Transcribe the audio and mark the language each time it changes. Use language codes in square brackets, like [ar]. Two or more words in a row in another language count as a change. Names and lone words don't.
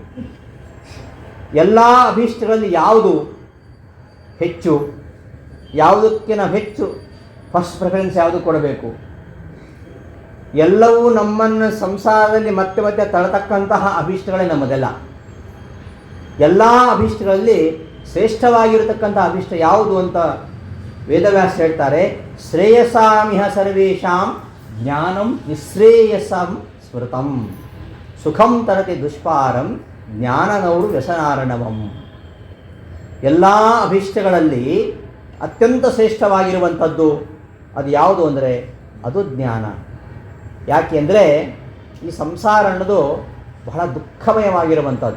[kn] ಎಲ್ಲ ಅಭೀಷ್ಟಗಳಲ್ಲಿ ಯಾವುದು ಹೆಚ್ಚು, ಯಾವುದಕ್ಕೆ ನಾವು ಹೆಚ್ಚು [en] first preference [kn] ಯಾವುದು ಕೊಡಬೇಕು? ಎಲ್ಲವೂ ನಮ್ಮನ್ನು ಸಂಸಾರದಲ್ಲಿ ಮತ್ತೆ ಮತ್ತೆ ತಳತಕ್ಕಂತಹ ಅಭೀಷ್ಟಗಳೇ ನಮ್ಮದೆಲ್ಲ. ಎಲ್ಲ ಅಭೀಷ್ಟಗಳಲ್ಲಿ ಶ್ರೇಷ್ಠವಾಗಿರತಕ್ಕಂಥ ಅಭೀಷ್ಟ ಯಾವುದು ಅಂತ ವೇದವ್ಯಾಸ ಹೇಳ್ತಾರೆ. [sa] ಶ್ರೇಯಸಾಮಿಹ ಸರ್ವೇಷಾಂ ಜ್ಞಾನಂ ನಿಶ್ರೇಯಸಂ ಸ್ಮೃತಂ ಸುಖಂ ತರತಿ ದುಷ್ಪಾರಂ ಜ್ಞಾನನೌರು ವ್ಯಸನಾರಣವಂ. [kn] ಎಲ್ಲ ಅಭೀಷ್ಟಗಳಲ್ಲಿ ಅತ್ಯಂತ ಶ್ರೇಷ್ಠವಾಗಿರುವಂಥದ್ದು ಅದು ಯಾವುದು ಅಂದರೆ ಅದು ಜ್ಞಾನ. ಯಾಕೆ ಅಂದರೆ ಈ ಸಂಸಾರ ಅನ್ನೋದು ಬಹಳ ದುಃಖಮಯವಾಗಿರುವಂಥದ್ದು.